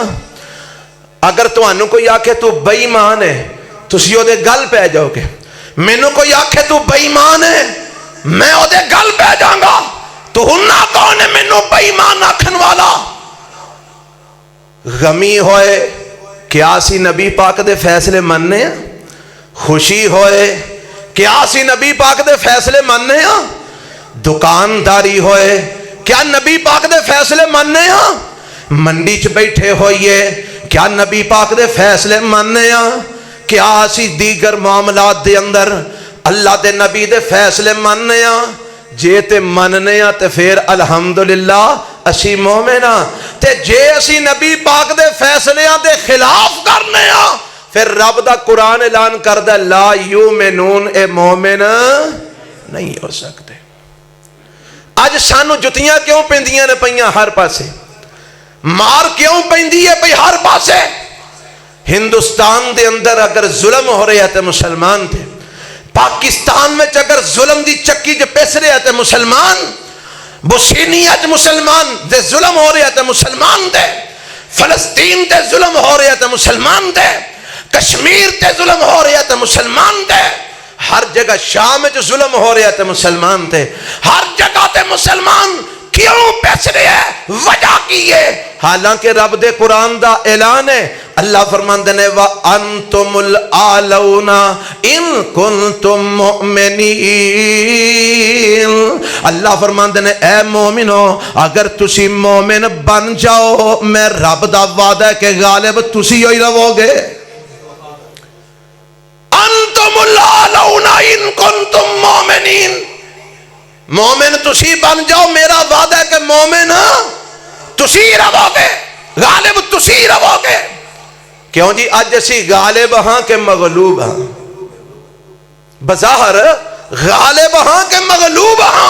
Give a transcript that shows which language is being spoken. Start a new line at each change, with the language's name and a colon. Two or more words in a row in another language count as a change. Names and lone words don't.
Punjabi: اگر تانوں کوئی آکھے تو بے ایمان ہے تسی او دے گل پہ جاؤ گے. مینوں کوئی آکھے تو بے ایمان ہے میں او دے گل پہ جاؤں گا. تو ہننا کون ہے مینوں بے ایمان آکھن والا. غمی ہوئے کیا اسی نبی پاک دے فیصلے مننے ہیں. خوشی ہوئے کیا اسی نبی پاک دے فیصلے مننے ہیں. دکانداری ہوئے کیا نبی پاک دے فیصلے مننے ہیں. منڈی چ بیٹھے ہوئیے کیا نبی پاک دے فیصلے مننے ہیں. کیا اسی دیگر معاملات دے اندر اللہ دے نبی دے فیصلے مننے ہیں. جے تے مننے ہیں تے پھر الحمدللہ اسی مومن ہاں. تے جے اسی نبی پاک دے فیصلیاں دے خلاف کرنے ہاں پھر رب دا قرآن اعلان کردہ
Arabic: لا یومنون
Punjabi: اے مومن نہیں ہو سکتے. اج سانو جتیاں کیوں پیندیاں نے پئیاں ہر پاسے مار کیوں پیندی ہے پئی ہر پاسے. ہندوستان دے اندر اگر ظلم ہو رہے تے مسلمان تھے. پاکستان میں اگر ظلم دی چکی جو پیس رہے تے مسلمان. بوسنیا چ مسلمان دے ظلم ہو رہے تے مسلمان دے. فلسطین تے ظلم ہو رہے تے مسلمان دے. کشمیر تے ظلم ہو رہے تے مسلمان دے. ہر جگہ شام میں ظلم ہو رہے تے مسلمان تھے. ہر جگہ تے مسلمان کیوں پیس رہے ہیں وجہ کی ہے. حالانکہ رب دے قرآن دا اعلان ہے.
Arabic: اللہ فرماندے نے وَأَنْتُمُ الْأَعْلَوْنَ إِن كُنْتُم مُؤْمِنِينَ.
Punjabi: اللہ فرماندے نے اے مومنو اگر تسی مومن بن جاؤ میں رب دا وعدہ ہے کہ غالب تسی ہوئی رہو گے.
Arabic: أَنْتُمُ الْأَعْلَوْنَ إِن كُنْتُم مُؤْمِنِينَ.
Punjabi: مومن تسی بن جاؤ میرا وعدہ ہے کہ مومن تسی رہو گے غالب تسی رہو گے. کیوں جی اج اسی غالب ہاں کہ مغلوب ہاں. بظاہر غالب ہاں کہ مغلوب ہاں.